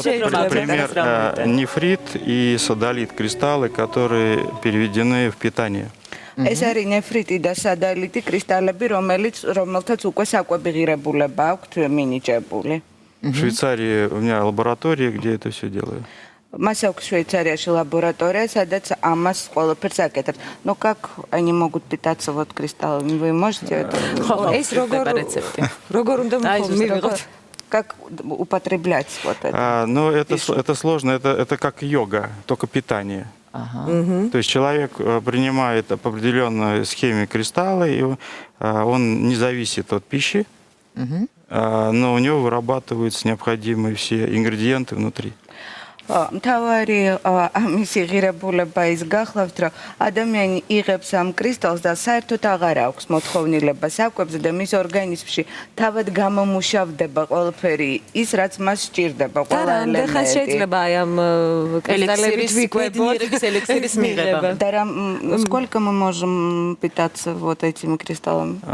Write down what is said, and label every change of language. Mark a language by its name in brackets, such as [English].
[Russian] Например, нефрит и содолит кристаллы, которые переведены в питание. [Georgian] ეს არის ნეფრიტი და სადალიტი კრისტალები, რომელთაც უკვე საკვები ღირებულება აქვთ მინიჭებული. [Russian] В Швейцарии у меня лаборатория, где это все делаю. [Georgian] Მას აქვს შვეიცარიაში ლაბორატორია, სადაც ამას ყველაფერს აკეთებს. [Russian] Но как они могут питаться вот кристаллами? Вы можете это? [Georgian] ეს როგორ უნდა მივიღოთ? [Russian] Как употреблять вот это? Ну, это сложно, это как йога, только питание. То есть человек принимает по определенной схеме кристаллы, и он не зависит от пищи, но у него вырабатываются необходимые все ингредиенты внутри. [Georgian] მთავარი ამისი ღირებულება ის გახლავთ, რომ ადამიანი იღებს ამ კრისტალს და საერთოდ აღარ აქვს მოთხოვნილება საკვებზე და მის ორგანიზმში თავად გამომუშავდება ყველაფერი ის, რაც მას სჭირდება, ყველა ელემენტი. და შეიძლება აი ამ კრისტალებით ვიკვებოთ ელექსირის მიღება. [Russian] Да, сколько мы можем питаться вот этими кристаллами?